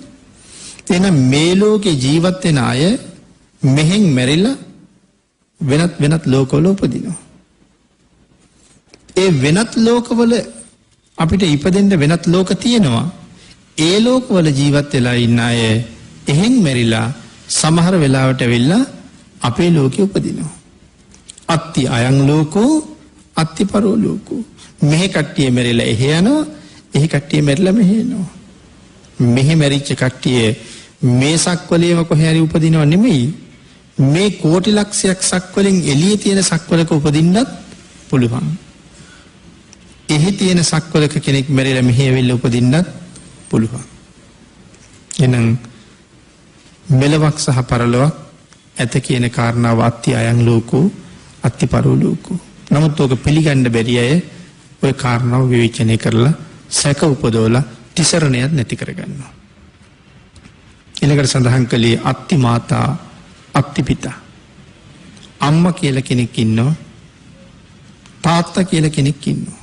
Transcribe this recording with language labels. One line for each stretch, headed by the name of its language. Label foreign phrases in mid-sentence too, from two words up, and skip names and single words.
Sinhala: එහෙනම් මේ ලෝකේ ජීවත් වෙන අය මෙහෙන් මැරිලා වෙනත් ලෝකවල උපදිනවා. ඒ වෙනත් ලෝකවල අපිට ඉපදෙන්න වෙනත් ලෝක තියෙනවා. ඒ ලෝකවල ජීවත් වෙලා ඉන්න අය එහෙන් මැරිලා සමහර වෙලාවට වෙලා අපේ ලෝකෙ උපදිනවා.
Pali: අත්ති අයං ලෝකෝ අත්ති පරෝ ලෝකෝ.
Sinhala: මෙහෙ කට්ටිය මැරිලා එහෙ යනවා, එහෙ කට්ටිය මැරිලා මෙහෙ එනවා. මෙහෙ මැරිච්ච කට්ටිය මේ සක්වලේම කොහේ හරි උපදිනව නෙමෙයි. මේ කෝටි ලක්ෂයක් සක්වලෙන් එළියේ තියෙන සක්වලක උපදින්නත් පුළුවන්. එහි තියෙන සක්වලක කෙනෙක් මැරිලා මෙහෙ ඇවිල්ලා උපදින්නත් පුළුවන්. එහෙනම් මෙලවක් සහ පරලොවක් ඇත කියන කාරණාව
Pali: අත්ති අයං ලෝකෝ අත්ති පරෝ ලෝකෝ.
Sinhala: නමුත් ඔක පිළිගන්න බැරි අය ওই කාරණාව විවේචනය කරලා සැක උපදවලා තිසරණයක් නැති කරගන්නවා. ඊළඟට සඳහන් කළේ
Pali: අත්ති මාතා අත්ති පිතා.
Sinhala: අම්මා කියලා කෙනෙක් ඉන්නවා. තාත්තා කියලා කෙනෙක් ඉන්නවා.